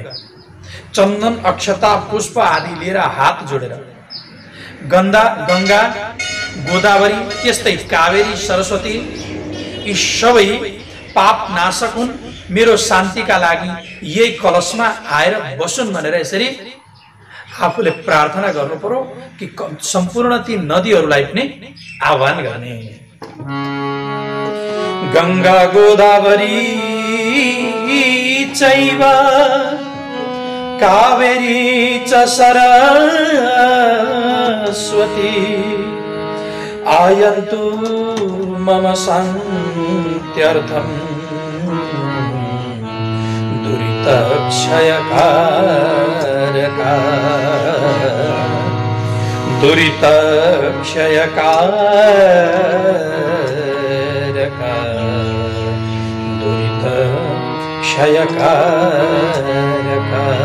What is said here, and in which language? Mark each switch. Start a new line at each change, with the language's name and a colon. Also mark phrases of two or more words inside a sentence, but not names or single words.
Nepali: चन्दन अक्षता पुष्प आदि लिएर हात जोडेर गंगा, गोदावरी, त्यस्तै कावेरी, सरस्वती यी सबै पाप नाशक हुन्, मेरो शान्तिका लागि यही कलशमा आएर बसुन् भनेर यसरी आफूले प्रार्थना गर्नु पर्यो कि सम्पूर्ण ती नदीहरूलाई पनि आह्वान गर्ने।
Sanskrit: गंगा गोदावरी चैव कावेरी च सरस्वती आयन्तु मम शान्त्यर्थं दुरितक्षयकारका दुरितक्षयकारका दुरितक्षयकारका।